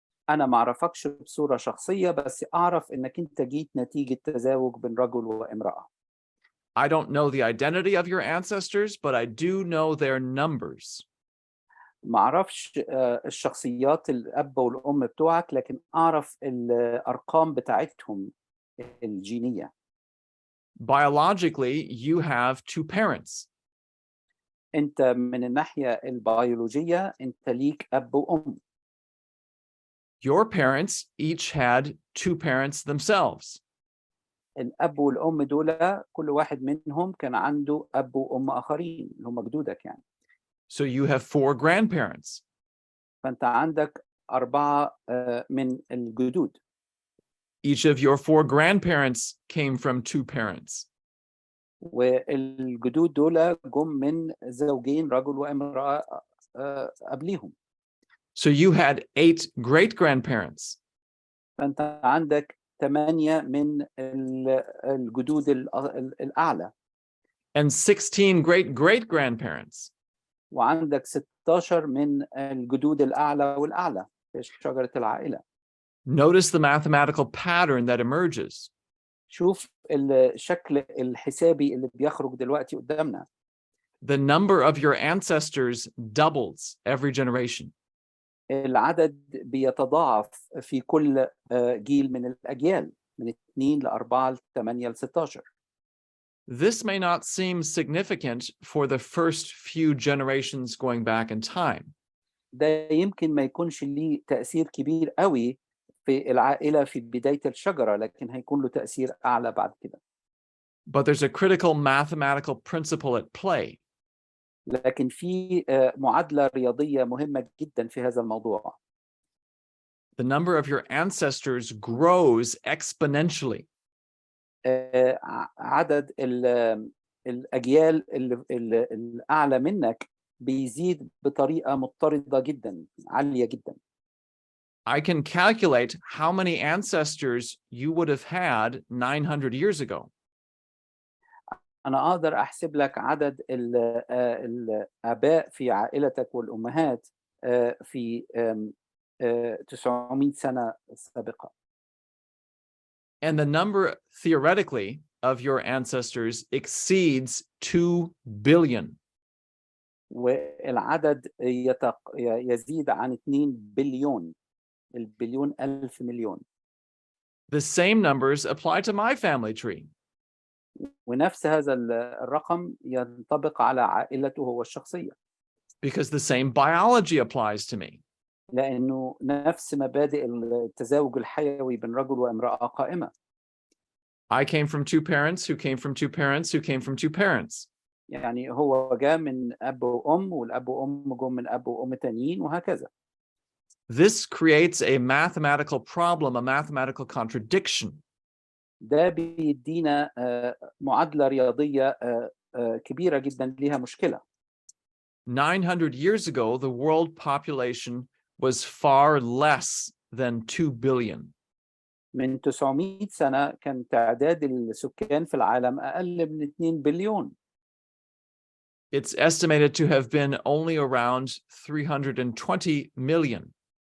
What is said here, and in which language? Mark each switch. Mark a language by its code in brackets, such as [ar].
[ar] أنا ما أعرفكش بصورة شخصية، بس أعرف إنك أنت جيت نتيجة تزاوج بين رجل وامرأة. [en] I don't know the identity of your ancestors, but I do know their numbers. [ar] ما أعرفش الشخصيات الأب والأم بتوعك، لكن أعرف الأرقام بتاعتهم الجينية. [en] Biologically, you have two parents. [ar] أنت من الناحية البيولوجية أنت ليك أب وأم. [en] Your parents each had two parents themselves. [ar] الأب والأم دول كل واحد منهم كان عنده أب وأم آخرين اللي هم جدودك يعني. [en] So you have four grandparents. [ar] فأنت عندك 4 من الجدود. [en] Each of your four grandparents came from two parents. [ar] والجدود دول جم من زوجين رجل وامرأة قبليهم. [en] So you had 8 great-grandparents. [ar] فأنت عندك 8 من الجدود الأعلى. [en] And 16 great-great-grandparents. [ar] وعندك 16 من الجدود الأعلى والأعلى في شجرة العائلة. [en] Notice the mathematical pattern that emerges. [ar] شوف الشكل الحسابي اللي بيخرج دلوقتي قدامنا. [en] The number of your ancestors doubles every generation. [ar] العدد بيتضاعف في كل جيل من الأجيال، من 2 ل4 ل8 ل16. [en] This may not seem significant for the first few generations going back in time. [ar] ده يمكن ما يكونش ليه تأثير كبير قوي في العائلة في بداية الشجرة، لكن هيكون له تأثير أعلى بعد كده. [en] But there's a critical mathematical principle at play. [ar] لكن في معادلة رياضية مهمة جدا في هذا الموضوع. [en] The number of your ancestors grows exponentially. [ar] عدد الأجيال الأعلى منك بيزيد بطريقة مضطردة جدا، عالية جدا. [en] I can calculate how many ancestors you would have had 900 years ago. [ar] أنا أقدر أحسب لك عدد الآباء في عائلتك والأمهات في 900 سنة سابقة. [en] And the number, theoretically, of your ancestors exceeds 2 billion. [ar] والعدد يزيد عن 2 بليون، البليون ألف مليون. [en] The same numbers apply to my family tree. [ar] ونفس هذا الرقم ينطبق على عائلته هو الشخصية. [en] Because the same biology applies to me. [ar] لأنه نفس مبادئ التزاوج الحيوي بين رجل وامرأة قائمة. [en] I came from two parents who came from two parents who came from two parents. [ar] يعني هو جاء من أب وأم، والأب وأم جم من أب وأم تانيين، وهكذا. [en] This creates a mathematical problem, a mathematical contradiction. [ar] ده بيدينا معادلة رياضية كبيرة جدا ليها مشكلة. [en] 900 years ago, the world population was far less than 2 billion. [ar] من 900 سنة كان تعداد السكان في العالم أقل من 2 بليون. [en] It's estimated to have been only around 320 million.